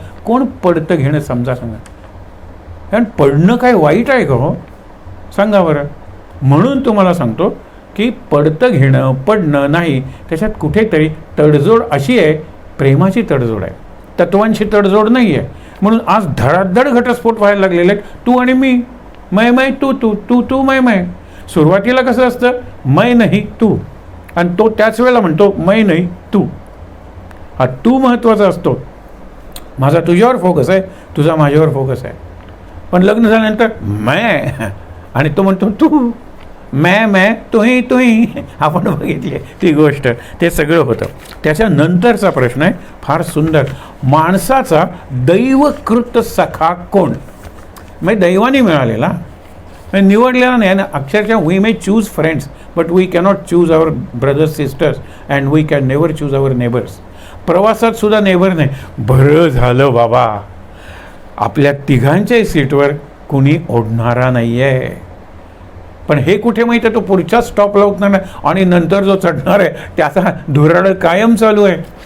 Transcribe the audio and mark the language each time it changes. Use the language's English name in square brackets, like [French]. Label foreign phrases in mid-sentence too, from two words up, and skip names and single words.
[Marathi] कोण पडतं घेणं समजा सांगा. कारण पडणं काय वाईट आहे का हो? सांगा बरं. म्हणून तुम्हाला सांगतो की पडतं घेणं, पडणं नाही, त्याच्यात कुठेतरी तडजोड अशी आहे, प्रेमाची तडजोड आहे, तत्वांची तडजोड नाही आहे. म्हणून आज धडाधड घटस्फोट व्हायला लागलेले आहेत. तू आणि मी, [Hindi] मै मै तू तू, तू तू मै मै. [Marathi] सुरुवातीला कसं असतं? मै नाही तू, आणि तो त्याच वेळेला म्हणतो मै नाही तू. हा तू महत्त्वाचा असतो. माझा तुझ्यावर फोकस आहे, तुझा माझ्यावर फोकस आहे. पण लग्न झाल्यानंतर मै, आणि तो म्हणतो तू, मैं तुही. आपण बघितली ती गोष्ट. ते सगळं होतं. त्याच्यानंतरचा प्रश्न आहे फार सुंदर. माणसाचा दैवकृत सखा कोण? म्हणजे दैवाने मिळालेला, निवडलेला नाही ना. [English] अक्षरशः we may choose friends but we cannot choose our brothers sisters and we can never choose our neighbours. [Marathi] प्रवासात सुद्धा नेबर नाही. बरं झालं बाबा आपल्या तिघांच्याही सीटवर कुणी ओढणारा नाही आहे. पण हे कुठे माहीत आहे? तो पुढच्या स्टॉपला उतरणार नाही, आणि नंतर जो चढणार आहे त्याचा धुराड कायम चालू आहे.